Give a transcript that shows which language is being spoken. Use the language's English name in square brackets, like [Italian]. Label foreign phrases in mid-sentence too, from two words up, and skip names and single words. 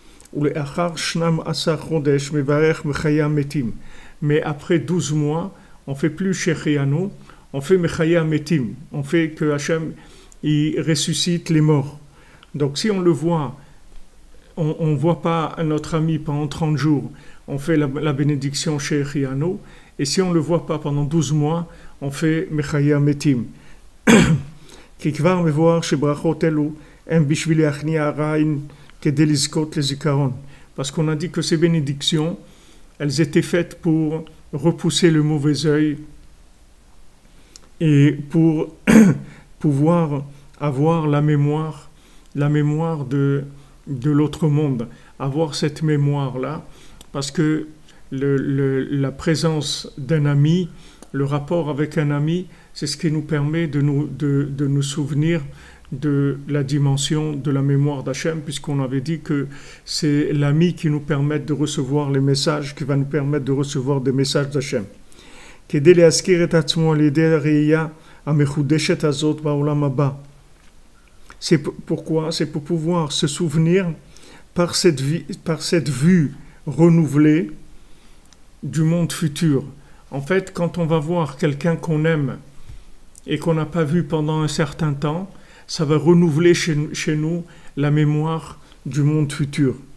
[French] Mais après 12 mois, on ne fait plus Shechianu, on fait Mechaya Metim. On fait que Hachem il ressuscite les morts. Donc si on le voit, on ne voit pas notre ami pendant 30 jours, on fait la bénédiction Shechianu. Et si on ne le voit pas pendant 12 mois, on fait Mechaya Metim. [Hebrew] כי כבר מבואר שברכות אלו הם בשביל להכניע הרעין כדי לזכות לזיכרון. [French] Parce qu'on a dit que ces bénédictions, elles étaient faites pour repousser le mauvais œil et pour pouvoir avoir la mémoire de l'autre monde, avoir cette mémoire-là, parce que la présence d'un ami, le rapport avec un ami, c'est ce qui nous permet de nous souvenir de la dimension de la mémoire d'Hachem, puisqu'on avait dit que c'est l'ami qui nous permet de recevoir les messages, qui va nous permettre de recevoir des messages d'Hachem. [Hebrew] כדי להזכיר את עצמו על ידי הראייה המחודשת הזאת בעולם הבא. [French] C'est pourquoi? C'est pour pouvoir se souvenir par cette vue renouvelée du monde futur. En fait, quand on va voir quelqu'un qu'on aime et qu'on n'a pas vu pendant un certain temps, ça va renouveler chez nous la mémoire du monde futur.